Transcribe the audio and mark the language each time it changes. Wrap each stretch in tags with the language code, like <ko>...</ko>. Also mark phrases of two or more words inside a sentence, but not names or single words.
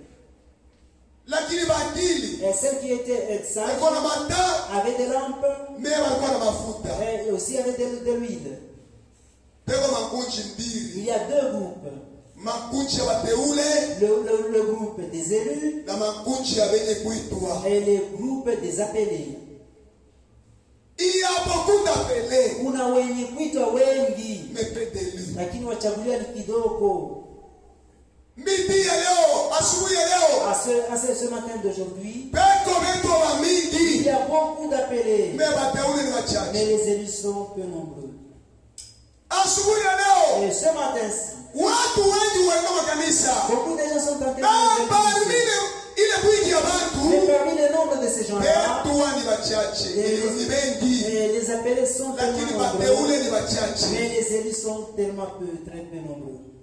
<fr>Et celle qui était sage avait des lampes, et aussi avait de l'huile. Il y a deux groupes. Le groupe des élus et le groupe des appelés. Il y a beaucoup d'appelés,</fr> <sw>kuna wenye kuitwa wengi</sw> <fr>mais peu d'élus.</fr> <sw>lakini wachaguliwa ni kidogo. Midi ya leo, asubuhi ya leo,</sw> <fr>ce matin d'aujourd'hui, il y a beaucoup d'appelés, mais les élus sont peu nombreux. Et ce matin-ci, beaucoup de gens sont en train de mais parmi le nombre de ces gens-là, les appelés sont tellement nombreux, mais les élus sont tellement peu, très peu nombreux.</fr>